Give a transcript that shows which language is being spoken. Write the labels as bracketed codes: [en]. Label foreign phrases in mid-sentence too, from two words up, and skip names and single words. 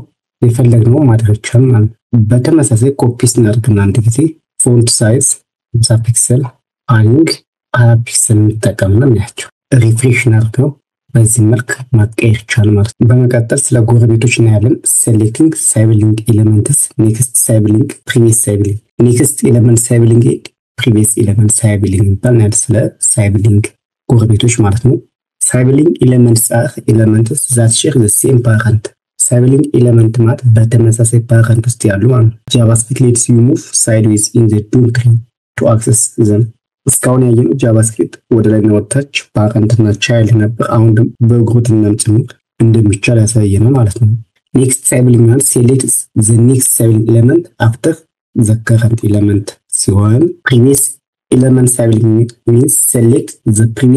[am] የፈለግነው ማድረግ ይቻላል። በተመሳሳይ ኮፒ እናድርግና አንድ ጊዜ [en] font size [am] 50 ፒክሰል አሊንግ 20 ፒክሰል እንጠቀምና እናያቸው። ሪፍሬሽ እናድርገው። በዚህ መልክ ማቀየር ይቻላል ማለት ነው። በመቀጠል ስለ ጎረቤቶች እናያለን። [en] Selecting sibling elements next sibling previous sibling next element sibling previous element sibling [am] ፕሪቪየስ ኤሌመንት ሳይብሊንግ ይባላል። ስለ ሳይብሊንግ ጎረቤቶች ማለት ነው። [en] Sibling elements are elements that share the same parent. Sibling element [am] ማለት በተመሳሳይ parent ውስጥ ያሉ ማለት ነው። [en] JavaScript lets you move sideways in the DOM tree to access them. [am] እስካሁን ያየነው JavaScript ወደ ላይ ነው ወጣች parent እና child ነበር። አሁን ደግሞ በግሩፕ እና ጭምር እንደሚቻል ያሳየናል ማለት ነው። [en] next sibling [am] ማለት [en] select the next sibling element after the current element [am] ሲሆን [en] previous element sibling means select the previous